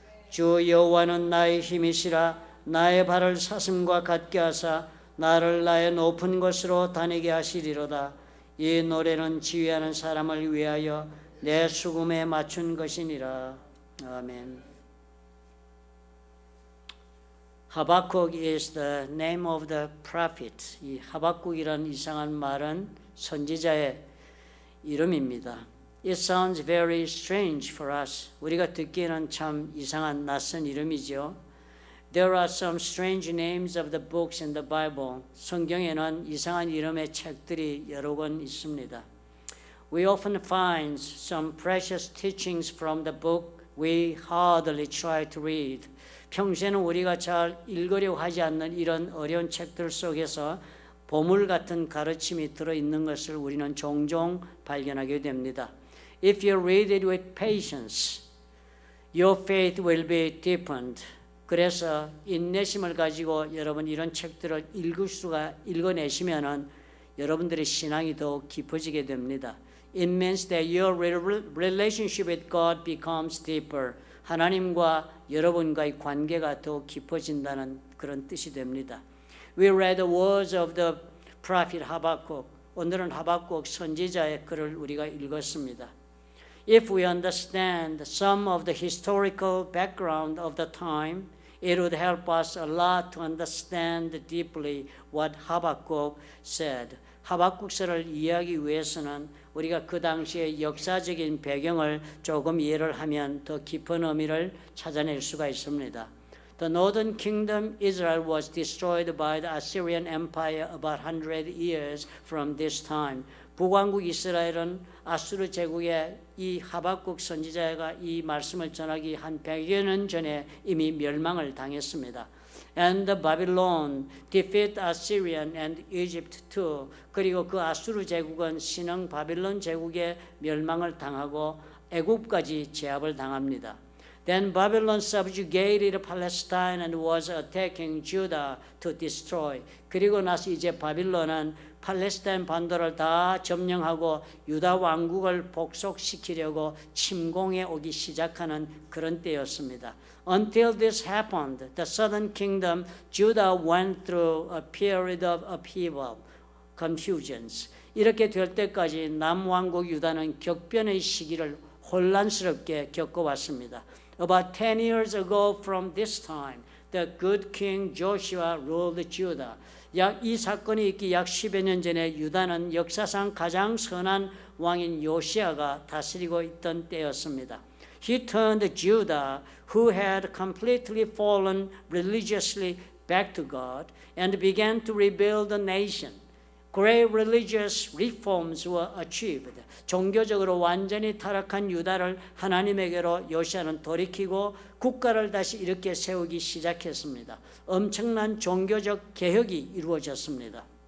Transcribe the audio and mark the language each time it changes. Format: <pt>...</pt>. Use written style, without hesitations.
<ko>주 여호와는 나의 힘이시라. 나의 발을 사슴과 같게 하사 나를 나의 높은 곳으로 다니게 하시리로다. 이 노래는 지휘하는 사람을 위하여 내 수금에 맞춘 것이니라. 아멘.</ko> <en>하박국 is the name of the prophet.</en> <ko>이 하박국이라는 이상한 말은 선지자의 이름입니다.</ko> <en>It sounds very strange for us.</en> <ko>우리가 듣기에는 참 이상한 낯선 이름이죠.</ko> <en>There are some strange names of the books in the Bible.</en> <ko>성경에는 이상한 이름의 책들이 여러 권 있습니다.</ko> <en>We often find some precious teachings from the book we hardly try to read.</en> <ko>평소에는 우리가 잘 읽으려고 하지 않는 이런 어려운 책들 속에서 보물 같은 가르침이 들어있는 것을 우리는 종종 발견하게 됩니다.</ko> <en>If you read it with patience, your faith will be deepened.</en> <ko>그래서 인내심을 가지고 여러분 이런 책들을 읽어내시면은 여러분들의 신앙이 더욱 깊어지게 됩니다.</ko> <en>It means that your relationship with God becomes deeper.</en> <ko>하나님과 여러분과의 관계가 더욱 깊어진다는 그런 뜻이 됩니다.</ko> <en>We read the words of the prophet Habakkuk.</en> <ko>오늘은 하박국 선지자의 글을 우리가 읽었습니다.</ko> <en>If we understand some of the historical background of the time, it would help us a lot to understand deeply what Habakkuk said.</en> <ko>하박국서를 이해하기 위해서는 우리가 그 당시의 역사적인 배경을 조금 이해를 하면 더 깊은 의미를 찾아낼 수가 있습니다.</ko> <en>The northern kingdom Israel was destroyed by the Assyrian Empire about 100 years from this time.</en> <ko>북왕국 이스라엘은 아수르 제국의 이 하박국 선지자가 이 말씀을 전하기 한 100여 년 전에 이미 멸망을 당했습니다.</ko> <en>And the Babylon defeat Assyrian and Egypt too.</en> <ko>그리고 그 아수르 제국은 신흥 바빌론 제국의 멸망을 당하고 애굽까지 제압을 당합니다.</ko> <en>Then Babylon subjugated Palestine and was attacking Judah to destroy.</en> <ko>그리고 나서 이제 바빌론은 팔레스타인 반도를 다 점령하고 유다 왕국을 복속시키려고 침공해 오기 시작하는 그런 때였습니다.</ko> <en>Until this happened, the southern kingdom, Judah went through a period of upheaval, confusions.</en> <ko>이렇게 될 때까지 남왕국 유다는 격변의 시기를 혼란스럽게 겪어왔습니다.</ko> <en>About 10 years ago from this time, the good king Joshua ruled Judah.</en> <ko>이 사건이 있기 약 10여 년 전에 유다는 역사상 가장 선한 왕인 요시아가 다스리고 있던 때였습니다.</ko> <en>He turned Judah, who had completely fallen religiously back to God, and began to rebuild the nation. Great religious reforms were achieved.</en> <ko>종교적으로 완전히 타락한 유다를 하나님에게로 요시아는 돌이키고 국가를 다시 일으켜 세우기 시작했습니다. 엄청난 종교적 개혁이 이루어졌습니다.</ko>